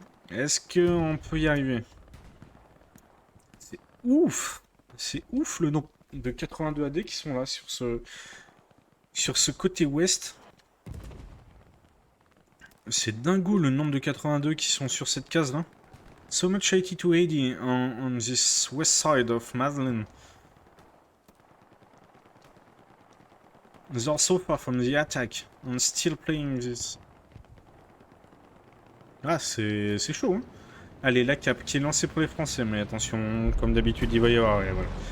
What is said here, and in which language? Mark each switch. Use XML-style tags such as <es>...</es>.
<fr>Est-ce qu'on peut y arriver? C'est ouf! C'est ouf le nombre de 82 AD qui sont là sur ce côté ouest. C'est dingo le nombre de 82 qui sont sur cette case là.</fr> <en>So much 8280 on this west side of Madeleine. They are so far from the attack and still playing this.</en> <fr>Ah, c'est chaud, hein. Allez, la cape qui est lancée pour les Français, mais attention, comme d'habitude, il va y avoir. Et voilà.</fr>